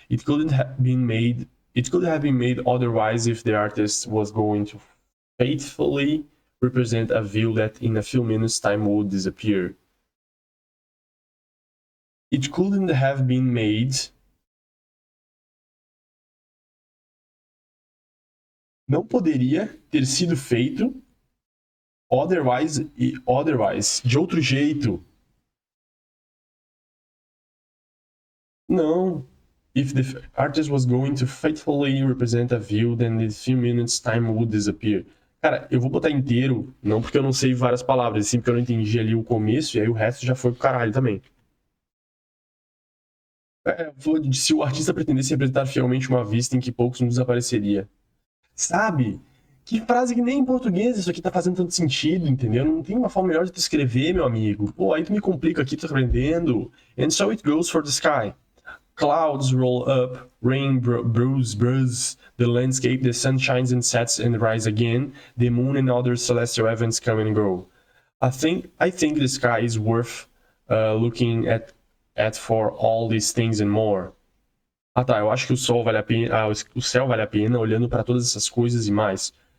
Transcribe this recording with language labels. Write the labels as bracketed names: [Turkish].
[English] It could have been made otherwise if the artist was going to faithfully represent a view that in a few minutes time would disappear. It couldn't have been made. [Portuguese] Não poderia ter sido feito otherwise, de outro jeito. Não. [English] If the artist was going to faithfully represent a view, then in a few minutes time would disappear. [Portuguese] Cara, eu vou botar inteiro, não porque eu não sei várias palavras, sim porque eu não entendi ali o começo, e aí o resto já foi pro caralho também. Se o artista pretendesse representar fielmente uma vista em que poucos nos apareceria. Sabe? Que frase que nem em português isso aqui tá fazendo tanto sentido, entendeu? Não tem uma forma melhor de tu escrever, meu amigo. Pô, aí tu me complica aqui, tu tá aprendendo. [English] And so it goes for the sky. Clouds roll up, rain brews, the landscape, the sun shines and sets and rise again, the moon and other celestial events come and go. I think the sky is worth looking at for all these things and more. [Portuguese] Ah tá, eu acho que o céu vale a pena olhando para todas essas coisas e mais.